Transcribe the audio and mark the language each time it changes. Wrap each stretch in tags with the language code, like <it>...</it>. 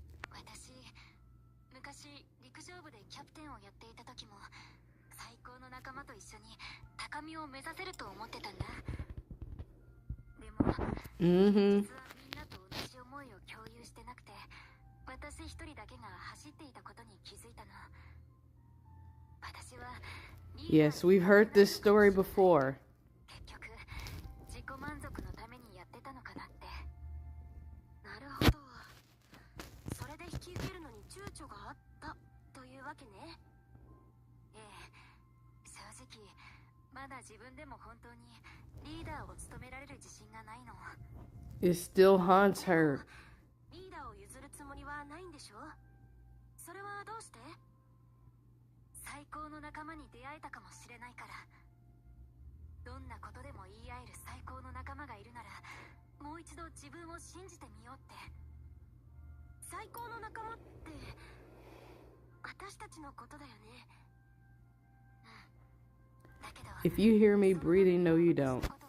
<ja>私、昔陸上部でキャプテンをやっていた時も最高の仲間と一緒に高みを目指せると思ってたんだ。でも、実はみんなと同じ思いを共有してなくて、私一人だけが走っていたことに気づいたの。私は</ja> <en>Yes, we've heard this story before.</en> <ja>結局自己満足のためにやってたのかなって。なるほど。それで引き受けるのに躊躇があったというわけね。ええ、正直まだ自分でも本当にリーダーを務められる自信がないの。</ja> <en>It still haunts her.</en> <ja>リーダーを譲るつもりはないんでしょ？それはどうして？最高の仲間に出会えたかもしれないから。どんなことでも言い合える最高の仲間がいるなら、もう一度自分を信じてみようって。最高の仲間って私たちのことだよね。だけど</ja> <en>If you hear me breathing, no you don't.</en>